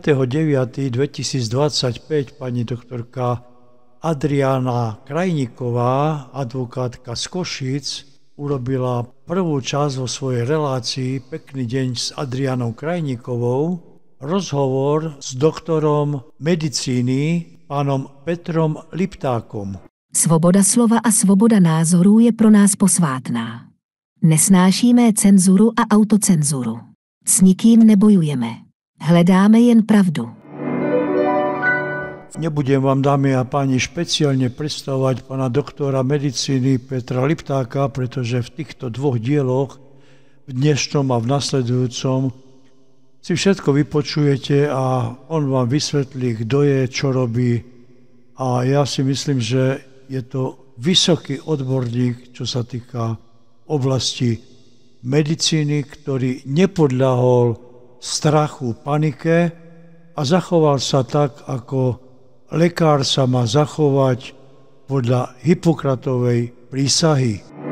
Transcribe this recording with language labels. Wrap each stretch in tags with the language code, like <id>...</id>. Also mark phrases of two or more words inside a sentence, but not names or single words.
<sk>5.9.2025 pani doktorka Adriana Krajníková, advokátka z Košíc, urobila prvú časť vo svojej relácii Pekný deň s Adrianou Krajníkovou, rozhovor s doktorom medicíny pánom Petrom Liptákom.</sk> <cs>Svoboda slova a svoboda názorů je pro nás posvátná. Nesnášíme cenzuru a autocenzuru. S nikým nebojujeme. Hledáme jen pravdu.</cs> <sk>Nebudem vám, dámy a páni, špeciálne predstavovať pána doktora medicíny Petra Liptáka, pretože v týchto dvoch dieloch, v dnešnom a v nasledujúcom, si všetko vypočujete a on vám vysvetlí, kto je, čo robí. A ja si myslím, že je to vysoký odborník, čo sa týka oblasti medicíny, ktorý nepodľahol strachu, panike a zachoval sa tak, ako lekár sa má zachovať podľa Hippokratovej prísahy.</sk>